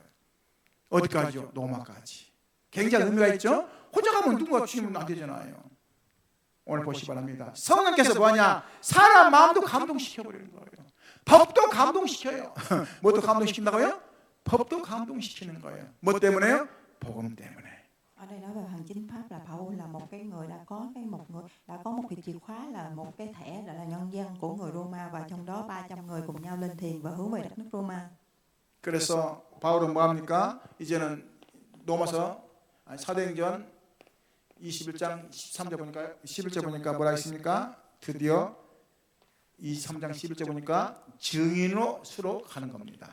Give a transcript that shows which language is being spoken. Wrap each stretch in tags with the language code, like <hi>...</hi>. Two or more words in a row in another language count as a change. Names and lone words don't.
<ko>어디까지요? 로마까지. 굉장히 의미가 있죠? 혼자 가면 누군가 죽이면 안 되잖아요. 오늘 보시기 바랍니다. 성령께서 뭐냐? 사람 마음도 감동시켜버리는 거예요. 법도 감동시켜요. 뭐도 감동시킨다고요? 법도 감동시키는 거예요. 뭐 때문에요? 복음 때문에.</ko> <vi>Ở đây nói về hành chính pháp là Paul là một cái người đã có một cái chìa khóa, là một cái thẻ là nhân dân của người Roma, và trong đó 300 người cùng nhau lên thuyền và hướng về đất nước Roma.</vi> <ko>그래서 바울은 뭐 합니까? 이제는 로마서 사도행전 21장 13절 보니까 11절 보니까 뭐라 했습니까? 드디어 23장 11절 보니까 증인으로 수로 가는 겁니다.</ko>